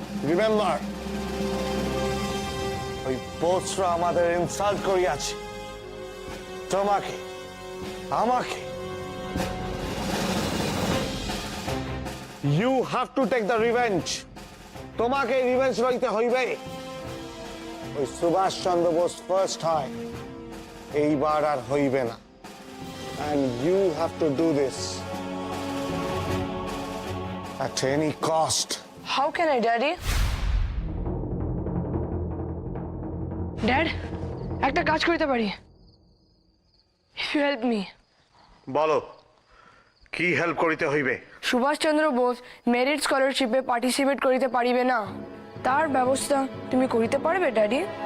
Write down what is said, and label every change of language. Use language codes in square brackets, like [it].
[bn] Remember, ওই পোস্টরা আমাদের insult করিয়াছে, তোমাকে, আমাকে। [en] You have to take the revenge. [bn] তোমাকে রিভেঞ্জ লইতে হইবে। ওই সুভাষ চন্দ্র বোস ফার্স্ট হয়, এইবার আর হইবে না। [en] And you have to do this at any cost. How can I, Daddy? [bn] Dad, একটা কাজ করতে পারি। [en] If you help me. [bn] বলো, কি হেল্প করিতে হইবে? সুভাষ চন্দ্র বোস মেরিট স্কলারশিপে পার্টিসিপেট করিতে পারিবে না, তার ব্যবস্থা তুমি করিতে পারবে ড্যাডি?